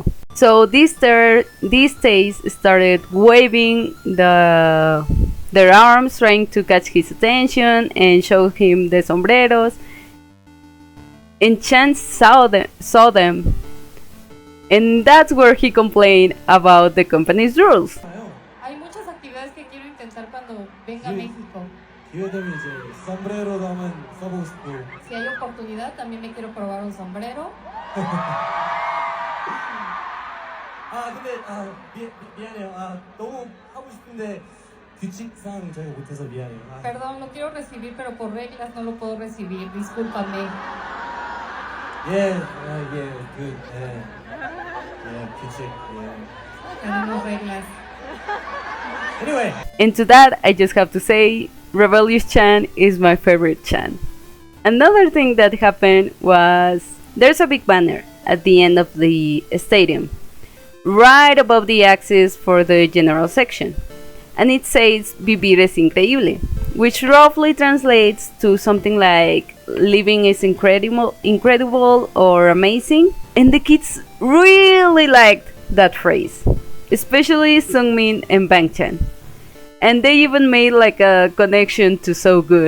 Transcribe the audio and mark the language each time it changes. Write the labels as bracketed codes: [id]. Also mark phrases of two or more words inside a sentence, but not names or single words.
[en] So these stays started waving their arms, trying to catch his attention and show him the sombreros. And Chan saw them And that's where he complained about the company's rules. [es] Hay muchas actividades que quiero intentar cuando venga a Sí. México. [ko] 기회 되면 이제 썸브레로도 한번 써보고 싶고. [es] Si hay oportunidad, también me quiero probar un sombrero. [ko] 근데 미안해요. 너무 하고 싶은데 규칙상 저희가 못해서 미안해요. [es] Perdón, lo quiero recibir, pero por reglas no lo puedo recibir. Discúlpame. [ko] 규칙. [es] Tenemos reglas. [en] Anyway. And to that, I just have to say, Rebellious Chan is my favorite Chan. Another thing that happened was there's a big banner at the end of the stadium, right above the axis for the general section. And it says [es] Vivir es increíble, [en] which roughly translates to something like living is incredible or amazing. And the kids really liked that phrase, especially Sungmin and Bangchan. And they even made like a connection to So Good.